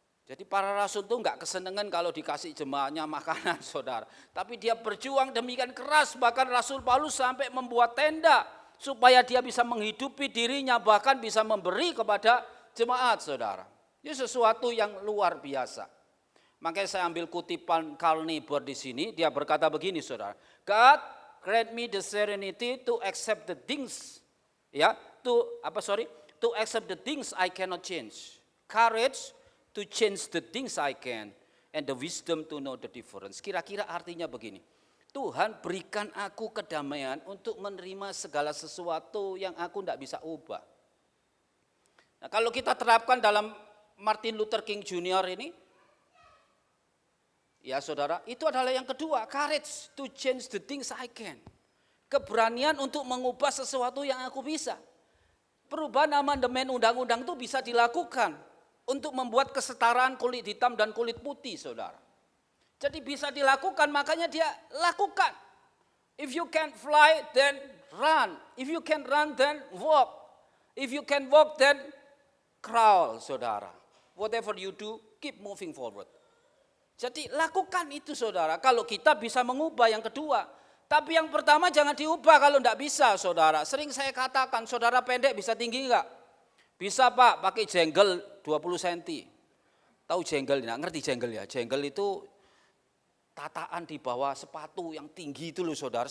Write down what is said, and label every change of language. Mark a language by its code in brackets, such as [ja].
[id] Jadi para rasul itu enggak kesenangan kalau dikasih jemaatnya makanan, saudara. Tapi dia berjuang demikian keras, bahkan Rasul Paulus sampai membuat tenda supaya dia bisa menghidupi dirinya, bahkan bisa memberi kepada jemaat, saudara. Ini sesuatu yang luar biasa. Makanya saya ambil kutipan Carl Niebuhr di sini, dia berkata begini, saudara. [en] God grant me the serenity to accept the things, to accept the things I cannot change. Courage to change the things I can, and the wisdom to know the difference. [id] Kira-kira artinya begini, Tuhan berikan aku kedamaian untuk menerima segala sesuatu yang aku tidak bisa ubah. Nah, kalau kita terapkan dalam Martin Luther King Jr. ini, ya saudara, itu adalah yang kedua, [en] courage to change the things I can. [id] Keberanian untuk mengubah sesuatu yang aku bisa. Perubahan amandemen undang-undang itu bisa dilakukan untuk membuat kesetaraan kulit hitam dan kulit putih, saudara. Jadi bisa dilakukan, makanya dia lakukan. [en] If you can fly, then run. If you can run, then walk. If you can walk, then crawl, saudara. Whatever you do, keep moving forward. [id] Jadi lakukan itu, saudara. Kalau kita bisa mengubah yang kedua. Tapi yang pertama jangan diubah kalau tidak bisa, saudara. Sering saya katakan, saudara pendek bisa tinggi enggak? Bisa Pak, pakai jenggel 20 cm. Tahu jenggel, enggak ngerti jenggel ya? Jenggel itu tataan di bawah sepatu yang tinggi itu loh, saudara.